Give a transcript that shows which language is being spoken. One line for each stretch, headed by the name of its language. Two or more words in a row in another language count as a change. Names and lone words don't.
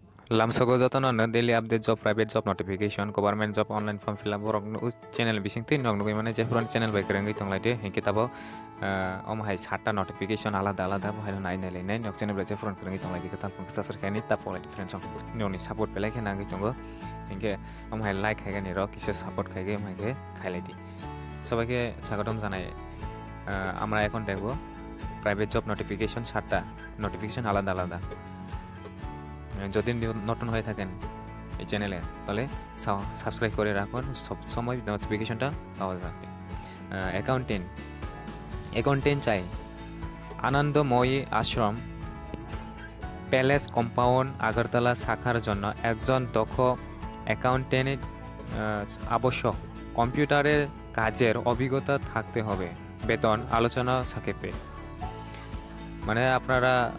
Kok Borok: Lamsogo joto no
English: daily update job private job notification government job online form fill up
Kok Borok: rokno channel bisingtwi nugui mane je puran channel bai krengi tonglaidi hinkhe tabo hai
Bangla: 7টা notification আলাদা আলাদা বহাই নাই নাই নাই
Kok Borok: nok channel bai je puran krengi tonglaidi kata pungsa sarkhani tapo lai friends noni support pelai khena ngi tongo hinkhe hai like haigani ro kise support khaige hinkhe khailaidi
Bangla: সবাইকে স্বাগতম জানাই আমরা এখন দেখব
English: Private job notification
Bangla: 7টা নোটিফিকেশন আলাদা আলাদা যদি নতুন হয়ে থাকেন এই চ্যানেলে তাহলে সাবস্ক্রাইব করে রাখুন সব সময় নোটিফিকেশনটা পাওয়া যাবে অ্যাকাউন্টেন্ট চাই আনন্দময়ী আশ্রম প্যালেস কম্পাউন্ড আগরতলা শাখার জন্য একজন দক্ষ অ্যাকাউন্টেন্ট আবশ্যক কম্পিউটারের কাজের অভিজ্ঞতা থাকতে হবে বেতন আলোচনা সাপেক্ষে মানে আপনারা